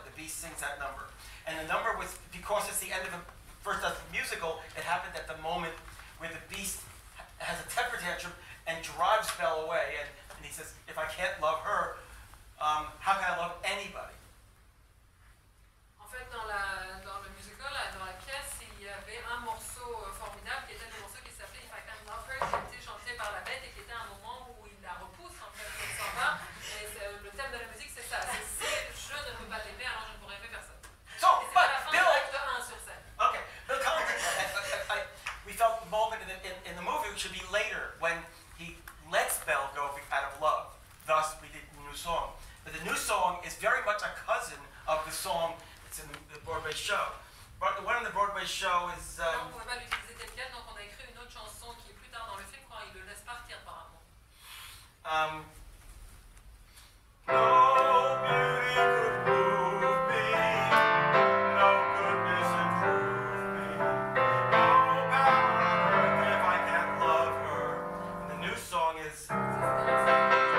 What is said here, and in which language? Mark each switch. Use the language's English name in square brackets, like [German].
[English] The Beast sings that number. And the number was, because it's the end of the first act of the musical, it happened at the moment where the Beast has a temper tantrum and drives Belle away. And he says, if I can't love her, how can I love anybody? [French] En fait, dans le musical, dans la pièce, il y avait un morceau formidable qui était le morceau qui s'appelait If I Can't Love Her, qui était chanté par la bête et qui était un moment où il la repousse, en fait, elle s'en va. Et le thème de la musique, c'est ça. C'est si je ne peux pas l'aimer, alors je ne pourrai aimer personne. [English] So, [French] Et c'est à la fin de [English] Bill, [French] l'acte 1 sur scène. [English] okay, Bill Collins, we felt the moment in the movie should be later when he lets Belle go out of love. Thus, we did the new song. But the new song is very much a cousin of the song that's in the Broadway show. But the one in the Broadway show is. [French] Non, on ne pouvait pas l'utiliser tel quel, donc on a écrit une autre chanson qui est plus tard dans le film quand il le laisse partir apparemment. [English] No beauty could move me, no goodness improve me, no power on earth if I can't love her. And the new song is.